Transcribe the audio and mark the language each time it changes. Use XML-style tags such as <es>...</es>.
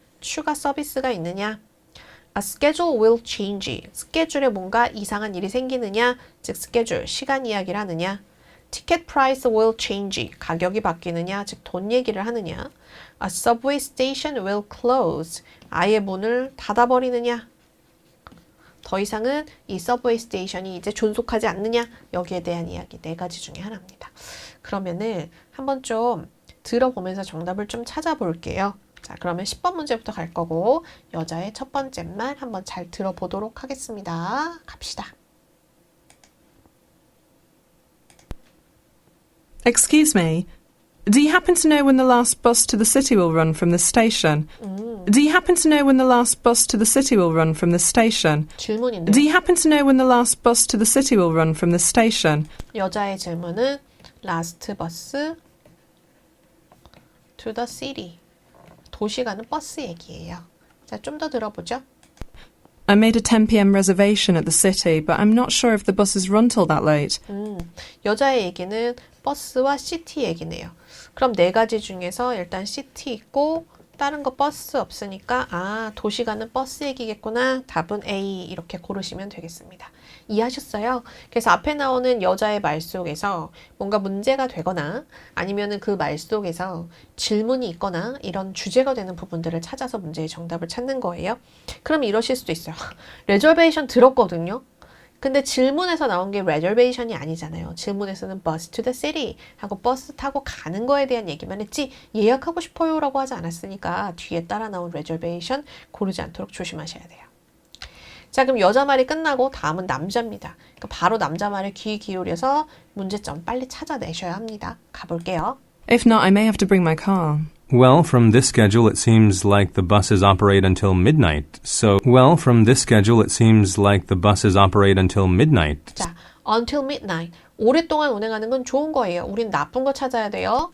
<en>추가 서비스가 있느냐? A schedule will change.</en> <ko>스케줄에 뭔가 이상한 일이 생기느냐? 즉 스케줄, 시간 이야기를 하느냐?</ko> <en>Ticket price will change.</en> <ko>가격이 바뀌느냐? 즉 돈 얘기를 하느냐?</ko> <en>A subway station will close.</en> <ko>아예 문을 닫아버리느냐? 더 이상은 이 서브웨이 스테이션이 이제 존속하지 않느냐? 여기에 대한 이야기 4가지 중에 하나입니다. 그러면은 한번 좀 들어보면서 정답을 좀 찾아볼게요. 자, 그러면 10번 문제부터 갈 거고 여자의 첫 번째 말 한번 잘 들어보도록 하겠습니다. 갑시다.</ko> <en>Excuse me, do you happen to know when the last bus to the city will run from the station? Do you happen to know when the last bus to the city will run from the station?</en> <ko>질문인데요.</ko> <en>Do you happen to know when the last bus to the city will run from the station? 여자의 질문은 last bus to the city.</en> <ko>도시 가는 버스 얘기예요. 자, 좀 더 들어보죠.</ko> <en>I made a 10 p.m. reservation at the city, but I'm not sure if the buses run till that late.</en> <ko>여자의 얘기는 버스와 시티 얘기네요. 그럼 4가지 중에서 일단 시티 있고 다른 거 버스 없으니까 도시 가는 버스 얘기겠구나. 답은 A 이렇게 고르시면 되겠습니다. 이해하셨어요? 그래서 앞에 나오는 여자의 말 속에서 뭔가 문제가 되거나 아니면은 그 말 속에서 질문이 있거나 이런 주제가 되는 부분들을 찾아서 문제의 정답을 찾는 거예요. 그럼 이러실 수도 있어요. 레저베이션 들었거든요. 근데 질문에서 나온 게 reservation이 아니잖아요. 질문에서는 bus to the city 하고 버스 타고 가는 거에 대한 얘기만 했지 예약하고 싶어요 라고 하지 않았으니까 뒤에 따라 나온 reservation 고르지 않도록 조심하셔야 돼요. 자, 그럼 여자 말이 끝나고 다음은 남자입니다. 그러니까 바로 남자 말에 귀 기울여서 문제점 빨리 찾아내셔야 합니다. 가볼게요.</ko> <en>If not, I may have to bring my car. Well, from this schedule, it seems like the buses operate until midnight. From this schedule, it seems like the buses operate until midnight. 자, until midnight.</en> <ko>오랫동안 운행하는 건 좋은 거예요. 우린 나쁜 거 찾아야 돼요.</ko>